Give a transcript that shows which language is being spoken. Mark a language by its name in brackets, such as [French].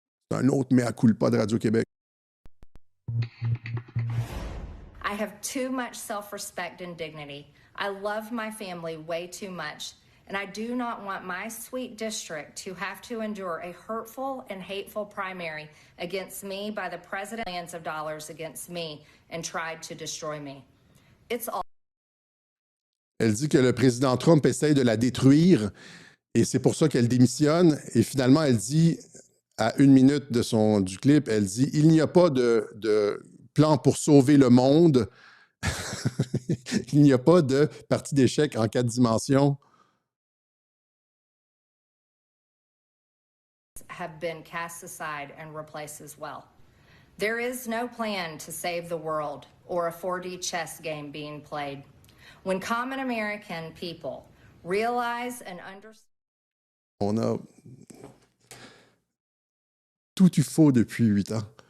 [French] C'est un autre mea culpa de Radio-Québec. [English] I have too much self-respect and dignity. I love my family way too much. And I do not want my sweet district to have to endure a hurtful and hateful primary against me by the president, millions of dollars against me, and tried to destroy me. It's all. [French] Elle dit que le président Trump essaye de la détruire et c'est pour ça qu'elle démissionne. Et finalement, elle dit, à 1 minute du clip, elle dit, il n'y a pas de plan pour sauver le monde. Il n'y a pas de partie d'échec en 4 dimensions. [English] Have been cast aside and replaced as well. There is no plan to save the world or a 4D chess game being played. When common American people realize and understand. [French] On a tout eu faux depuis 8 ans.